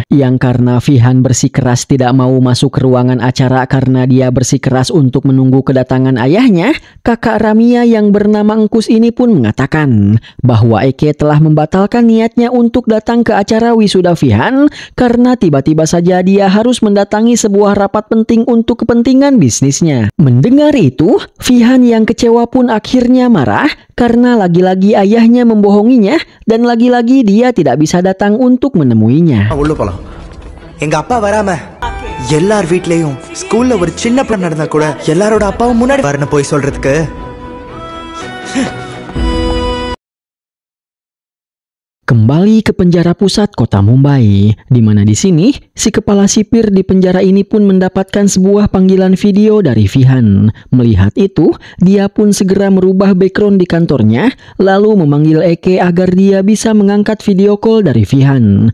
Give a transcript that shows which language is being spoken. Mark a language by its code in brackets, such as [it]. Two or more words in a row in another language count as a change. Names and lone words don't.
[id] Yang karena Fihan bersikeras tidak mau masuk ke ruangan acara karena dia bersikeras untuk menunggu kedatangan ayahnya, kakak Ramia yang bernama Engkus ini pun mengatakan bahwa Eke telah membatalkan niatnya untuk datang ke acara wisuda Fihan karena tiba-tiba saja dia harus mendatangi sebuah rapat penting untuk kepentingan bisnisnya. Mendengar itu, Fihan yang kecewa pun akhirnya marah karena lagi-lagi ayahnya membohonginya dan lagi-lagi dia tidak bisa datang untuk menemuinya. [ta] உள்ள போலாம். எங்க அப்பா வராம எல்லார் வீட்லயும் ஸ்கூல்ல ஒரு சின்ன பிள்ளை நடந்தா கூட எல்லாரோட அப்பாவும் முன்னாடி வரணும் போய் சொல்றதுக்கு. [id] Kembali ke penjara pusat kota Mumbai, di mana di sini si kepala sipir di penjara ini pun mendapatkan sebuah panggilan video dari Fihan. Melihat itu, dia pun segera merubah background di kantornya, lalu memanggil Eke agar dia bisa mengangkat [en] video call [id] dari Fihan.